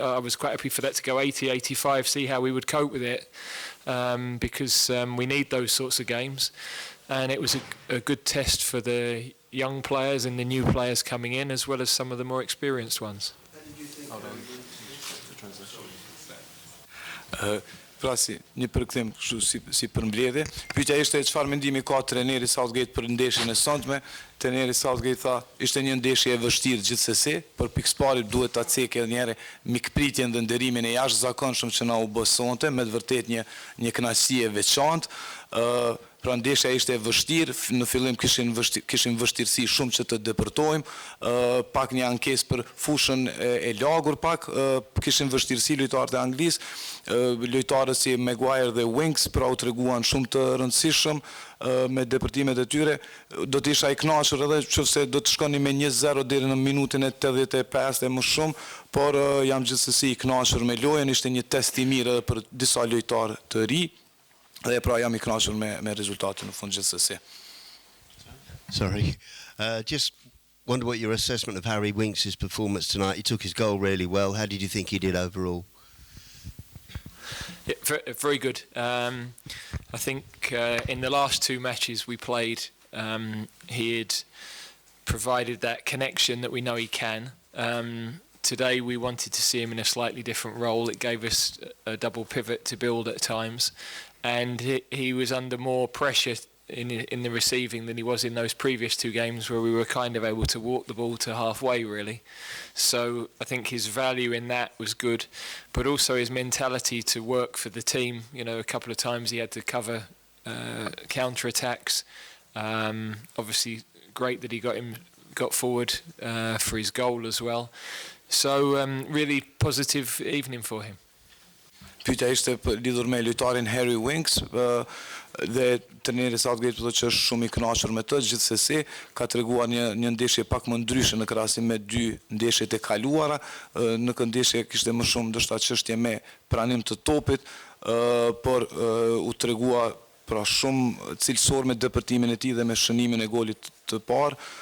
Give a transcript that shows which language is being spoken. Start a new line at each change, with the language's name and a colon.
English: I was quite happy for that to go 80, 85, see how we would cope with it, because we need those sorts of games. And it was a good test for the young players and the new players coming in, as well as some of the more experienced ones.
Albanian: Pra një përkthim kështu si përmbledhje. Pyetja ishte çfarë mendimi ka trajneri Southgate për ndeshjen e sotme. Trajneri Southgate tha ishte një ndeshje e vështirë gjithsesi, por pikësparit duhet ta cekë edhe një herë mikpritjen dhe nderimin e jashtëzakonshëm që na u bë sonte, me të vërtetë një kënaqësi e veçantë. Pra ndeshja ishte e vështirë, në fillim kishim vështirësi shumë që të depërtojmë, pak një ankesë për fushën e lagur pak, kishim vështirësi lojtarët e Anglisë, lojtarët si Maguire dhe Winks pra u treguan shumë të rëndësishëm me depërtimet e tyre. Do të isha i kënaqur edhe nëse do të shkoni me 1-0 deri në minutën e 85 e më shumë, por jam gjithsesi i kënaqur me lojën, ishte një test i mirë edhe për disa lojtarë të ri. Dhe pra jam I kënaqur me rezultatin në fund gjithsesi.
English: Sorry. Just wonder what your assessment of Harry Winks' performance tonight. He took his goal really well. How did you think he did overall? Yeah, very good. I think in the last two matches we played, he had provided that connection that we know he can. Today we wanted to see him in a slightly different role. It gave us a double pivot to build at times. And he was under more pressure in the receiving than he was in those previous two games, where we were kind of able to walk the ball to halfway, really. So I think his value in that was good, but also his mentality to work for the team. A couple of times he had to cover counter-attacks. Obviously, great that he got forward for his goal as well. So really positive evening for him.
Albanian: Pyetja ishte lidhur me lojtarin Harry Winks dhe trajneri Southgate thotë që është shumë I kënaqur me të, gjithsesi ka treguar një ndeshje pak më ndryshe në krahasim me dy ndeshjet e kaluara. Në këtë ndeshje kishte më shumë ndoshta çështje me pranim të topit, por u tregua pra shumë cilësor me depërtimin e tij dhe me shënimin e golit të parë.